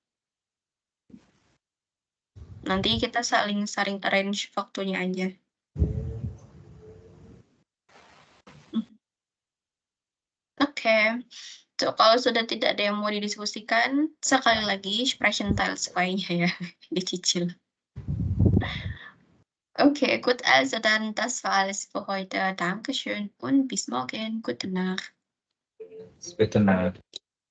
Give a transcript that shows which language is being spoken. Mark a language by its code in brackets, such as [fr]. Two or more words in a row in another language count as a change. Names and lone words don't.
[id] Nanti kita saling arrange waktunya aja. Oke. So, kalau sudah tidak ada yang mau didiskusikan, sekali lagi Sprechentile nya ya, dicicil. [de] Okay, gut, also dann, das war alles für heute. Dankeschön und bis morgen. Gute Nacht. [id] Betul.